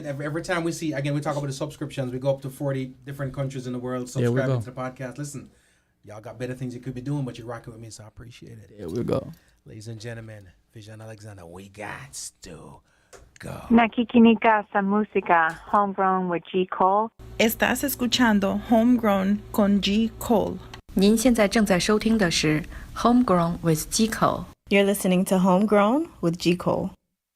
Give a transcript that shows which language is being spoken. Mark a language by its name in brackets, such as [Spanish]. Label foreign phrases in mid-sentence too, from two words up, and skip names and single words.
[English] Every time we see, again, we talk about the subscriptions. We go up to 40 different countries in the world subscribing to the podcast. Listen, y'all got better things you could be doing, but you're rocking with me, so I appreciate it. There we go. Ladies and gentlemen, Vision Alexander, we got to go. [Filipino] Nakikinika sa música, Homegrown with G. Cole. [Spanish] Estás escuchando Homegrown con G. Cole. [Chinese] 您现在正在收听的是 Homegrown with G. Cole。 [English] You're listening to Homegrown with G. Cole.